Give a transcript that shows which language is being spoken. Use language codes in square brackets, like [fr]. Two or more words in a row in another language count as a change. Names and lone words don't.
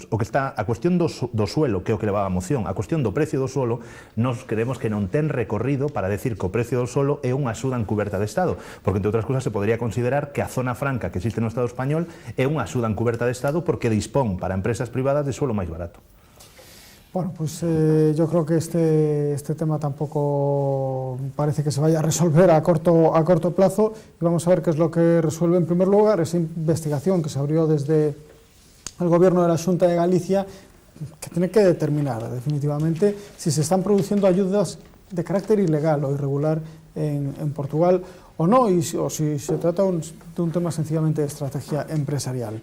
[gl] O que está a cuestión do suelo, que é o que levaba a moción, a cuestión do precio do suelo, [es] nos creemos [gl] que non ten recorrido para decir que o precio do suelo é unha axuda encuberta de Estado, porque entre outras cousas se podría considerar que a zona franca que existe no Estado español é unha axuda encuberta de Estado porque dispón para empresas privadas de suelo máis barato. [es] Bueno, pues yo creo que este tema tampoco parece que se vaya a resolver a corto plazo y vamos a ver qué es lo que resuelve en primer lugar esa investigación que se abrió desde el Gobierno de la Xunta de Galicia, que tiene que determinar definitivamente si se están produciendo ayudas de carácter ilegal o irregular en Portugal o no, o si se trata de un tema sencillamente de estrategia empresarial.